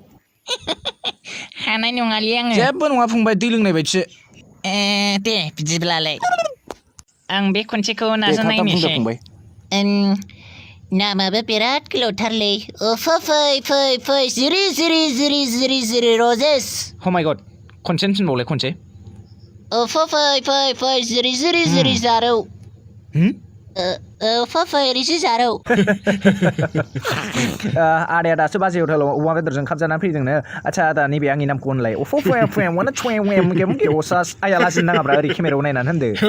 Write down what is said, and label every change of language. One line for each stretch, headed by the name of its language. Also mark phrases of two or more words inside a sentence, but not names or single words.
Bodo: हानाय नङालै आङो जेबो नङा फंबाय दै लोंनाय बायदिसो दे बिदिब्लालाय आं बे खनसेखौ दे थाब थाब बुंदो नाजानायनोसै फंबाय नामाबो बिराद गोलावथारलै फै जिरि रजेस
English: Oh my god
Bodo: खनसे होनबावलाय खनसे फै जिरि जारौ फै रिजि जारौ आदाया दासो बाजै हटेलाव अमा बेदरजों खाबजानानै फैदोंनो आच्छा आदा नैबे आंनि नामखौ होनलाय आया लाजिनो नाङाब्रा ओरै केमेरायाव नायनानै होनदो